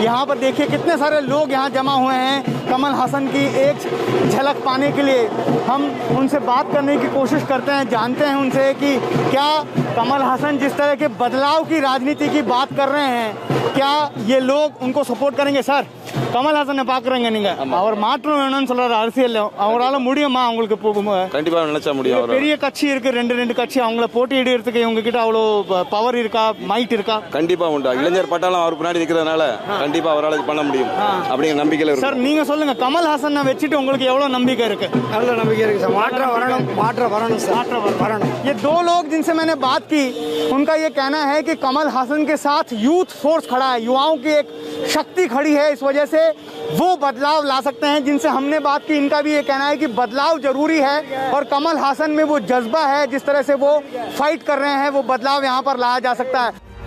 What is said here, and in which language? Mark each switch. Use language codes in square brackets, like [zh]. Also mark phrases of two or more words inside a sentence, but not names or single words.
[hi] यहाँ पर देखिए कितने सारे लोग यहाँ जमा हुए हैं कमल हासन की एक झलक पाने के लिए। हम उनसे बात करने की कोशिश करते हैं, जानते हैं उनसे कि क्या कमल हासन जिस तरह के बदलाव की राजनीति की बात कर रहे हैं, क्या ये लोग उनको सपोर्ट करेंगे। सर, [ta] கமல்ஹாசனை பாக்குறீங்க நீங்க அவர் மாற்றம் வேணும்னு சொல்றாரு அரசியல் அவரால முடியுமா அவங்களுக்கு கண்டிப்பா நினைச்சா முடியும் அவரால. பெரிய கட்சி இருக்கு ரெண்டு கட்சி அவங்கள போட்டியிடுறதுக்கு இவங்க கிட்ட அவ்வளோ பவர் இருக்கா மைட் இருக்கா கண்டிப்பா உண்டு இளைஞர் பட்டாளம் அவர் பின்னாடி நிக்கிறதுனால கண்டிப்பா அவரால் இது பண்ண முடியும் அப்படிங்கிற நம்பிக்கையில இருக்கு. சார் நீங்க சொல்லுங்க கமல்ஹாசனை வச்சுட்டு உங்களுக்கு எவ்வளவு நம்பிக்கை இருக்கு? நல்ல நம்பிக்கை இருக்கு சார். மாற்றம் வரணும் சார். வரணும். [hi] ये दो लोग जिनसे मैंने बात की उनका ये कहना है कि कमल हासन के साथ [en] youth force [hi] खड़ा है, युवाओं की एक शक्ति खड़ी है, इस वजह से वो बदलाव ला सकते हैं. जिनसे हमने बात की इनका भी ये कहना है कि बदलाव जरूरी है और कमल हासन में वो जज्बा है, जिस तरह से वो फाइट कर रहे हैं वो बदलाव यहाँ पर लाया जा सकता है.